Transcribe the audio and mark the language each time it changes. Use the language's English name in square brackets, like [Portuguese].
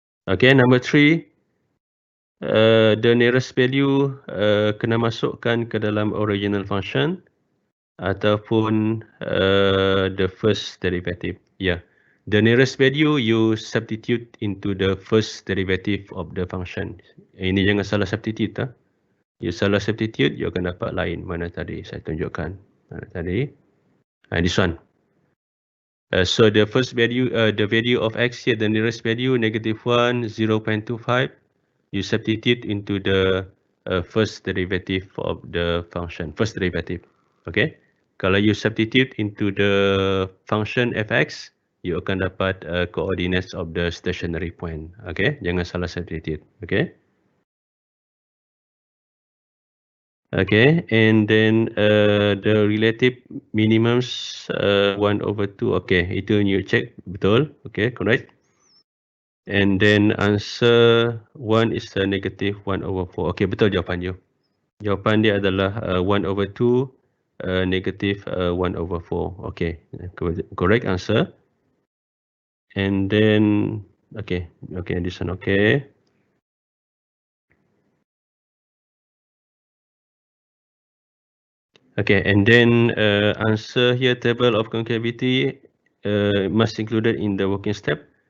[English] Okay, number 3. The nearest value [Malay] kena masukkan ke dalam [English] original function [Malay] ataupun [English] the first derivative. Yeah. The nearest value you substitute into the first derivative of the function. [Malay] Ini jangan salah substitute. You salah substitute, you akan dapat lain. Mana tadi saya tunjukkan. Mana tadi? [English] This one. So the first value, the value of x here, the nearest value -1, 0.25. You substitute into the first derivative of the function, first derivative. Okay. [Malay] Kalau [English] you substitute into the function fx, you [Malay] akan dapat [English] coordinates of the stationary point. [Malay] Okay, jangan salah substitute. Okay. [English] Okay, and then the relative minimums 1/2. Okay, [Malay] itu you check betul. [English] Okay, correct. And then answer 1 is a negative 1/4. [Malay] Okay, betul jawapan you. Jawapan dia adalah 1/2, negative 1/4. [English] Okay, correct answer. And then, okay, this one okay. Okay, and then answer here, table of concavity must included in the working step.